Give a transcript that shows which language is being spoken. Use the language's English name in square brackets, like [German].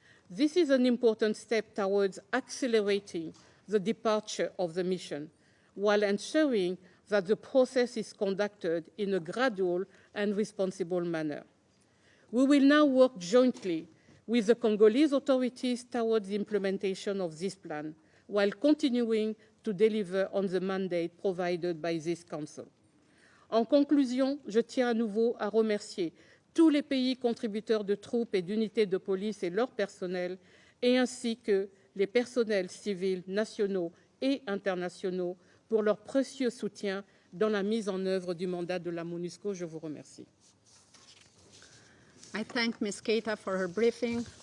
[English] This is an important step towards accelerating the departure of the mission, while ensuring that the process is conducted in a gradual and responsible manner. We will now work jointly with the Congolese authorities towards the implementation of this plan, while continuing to deliver on the mandate provided by this Council. [French] En conclusion, je tiens à nouveau à remercier tous les pays contributeurs de troupes et d'unités de police et leur personnel, et ainsi que les personnels civils nationaux et internationaux pour leur précieux soutien dans la mise en œuvre du mandat de la MONUSCO. Je vous remercie. [English] I thank Ms. Keita for her briefing.